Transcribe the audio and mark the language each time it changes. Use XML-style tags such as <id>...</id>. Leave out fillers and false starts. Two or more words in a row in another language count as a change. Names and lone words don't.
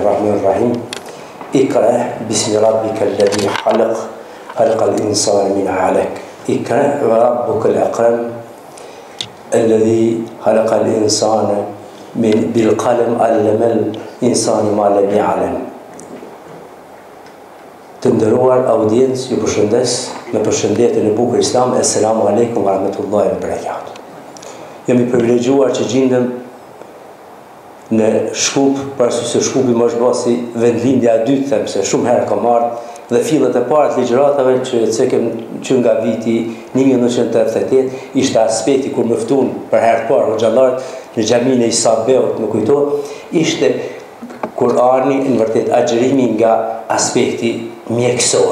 <ar>الرحمن الرحيم اقرأ باسم ربك الذي خلق الإنسان من علق اقرأ وربك الأكرم الذي خلق الإنسان بالقلم علم الإنسان ما لم يعلم.</ar> <sq>Të nderuar audiencë, ju përshëndes me përshëndetjen e bukur islam.</sq> <ar>السلام عليكم ورحمة الله وبركاته.</ar> <sq>Jemi privilegjuar që gjendem në Shkup, parasysh se Shkupi më është basi vendlindja e dytë, them se shumë herë kam ardhur dhe fillet e para të ligjëratave që nga viti 1988 ishte aspekti kur më ftun për herë të parë hoxhallarët në xhaminë e Isabeut, më kujtohet, ishte Kurani në vërtet agjerimi nga aspekti mjekësor.</sq>